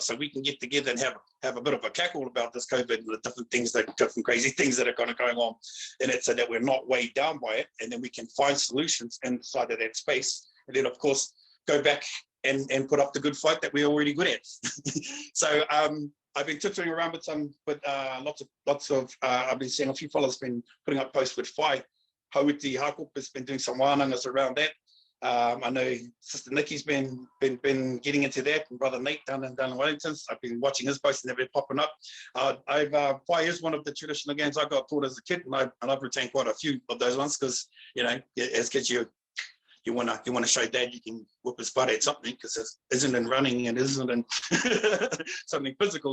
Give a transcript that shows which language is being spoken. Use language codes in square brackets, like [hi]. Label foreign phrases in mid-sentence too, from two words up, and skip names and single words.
[en] So we can get together and have a bit of a cackle about this COVID and the different crazy things that are kind of going on in it, so that we're not weighed down by it, and then we can find solutions inside of that space, and then of course go back and put up the good fight that we're already good at. So I've been tutoring around with lots of I've been seeing a few fellas been putting up posts with whai. Hauiti Hakup has been doing some wānangas around that. I know Sister Nikki's been getting into that, and Brother Nate down in Wellington. I've been watching his posts and they've been popping up. Whai is one of the traditional games I got taught as a kid, and I've retained quite a few of those ones, because as kids you want to show Dad you can whip his butt at something, because it isn't in running and isn't in something physical.